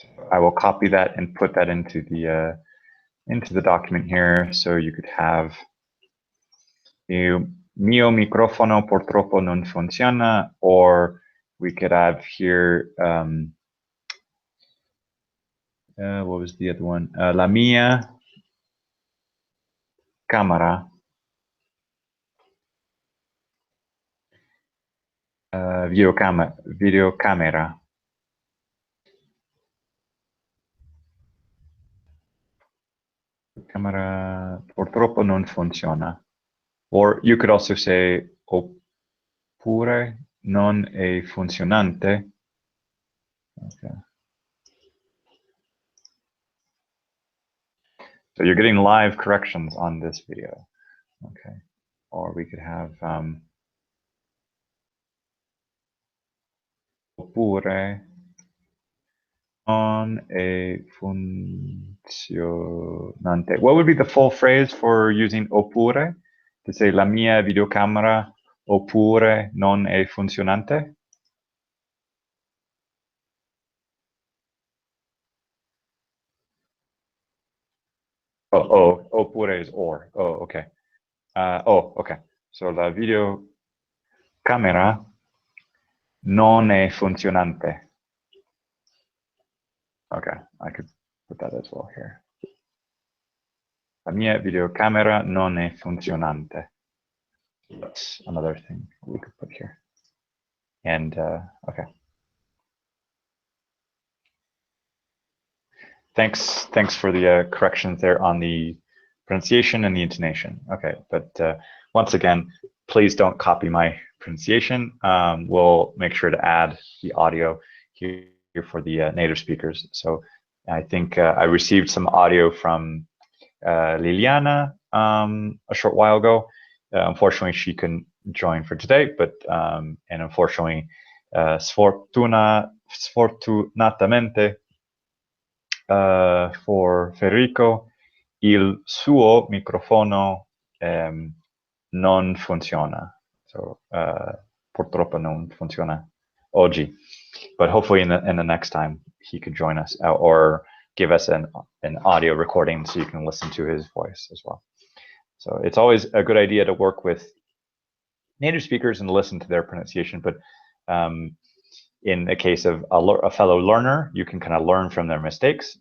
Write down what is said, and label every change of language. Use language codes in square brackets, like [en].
[en] I will copy that and put that into the document here, so you could have il mio microfono purtroppo non funziona, or we could have here what was the other one? [it] La mia camera videocamera camera purtroppo non funziona. [en] Or you could also say oppure non è funzionante. Okay. So you're getting live corrections on this video. Okay. Or we could have oppure non è funzionante. What would be the full phrase for using oppure? [it] To say la mia videocamera oppure non è funzionante? [en] Oh, oppure is or. Oh, okay. Okay. [it] So la videocamera non è funzionante. [en] Okay, I could put that as well here. [it] La mia videocamera non è funzionante. [en] That's another thing we could put here. And okay. Thanks for the corrections there on the pronunciation and the intonation. Okay, but once again, please don't copy my pronunciation. We'll make sure to add the audio here for the native speakers. So I think I received some audio from Liliana a short while ago. Unfortunately, she couldn't join for today, but and unfortunately, sfortunatamente for Federico, il suo microfono non funziona. [it] So purtroppo non funziona oggi. [en] But hopefully in the next time he could join us or give us an audio recording so you can listen to his voice as well. So it's always a good idea to work with native speakers and listen to their pronunciation. But in the case of a fellow learner, you can kind of learn from their mistakes.